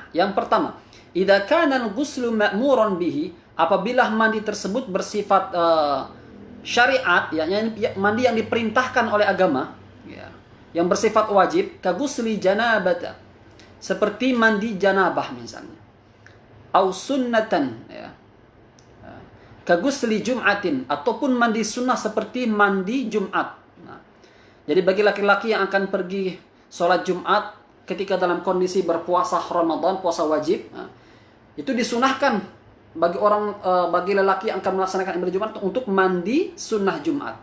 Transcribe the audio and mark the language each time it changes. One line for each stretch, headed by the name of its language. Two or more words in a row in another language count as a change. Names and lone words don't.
Indonesian: Yang pertama,
Arabic: إذا كان الغسل مأمورا به,
Indonesian: apabila mandi tersebut bersifat syariat, ya, mandi yang diperintahkan oleh agama, ya, yang bersifat wajib,
Arabic: كغسل جنابة,
Indonesian: seperti mandi janabah misalnya,
Arabic: أو سنة, ya, كغسل جمعة,
Indonesian: ataupun mandi sunnah seperti mandi Jumat. Nah, jadi bagi laki-laki yang akan pergi sholat Jumat ketika dalam kondisi berpuasa Ramadan, puasa wajib, nah, itu disunahkan bagi lelaki yang akan melaksanakan ibadah Jumat untuk mandi sunnah Jumat.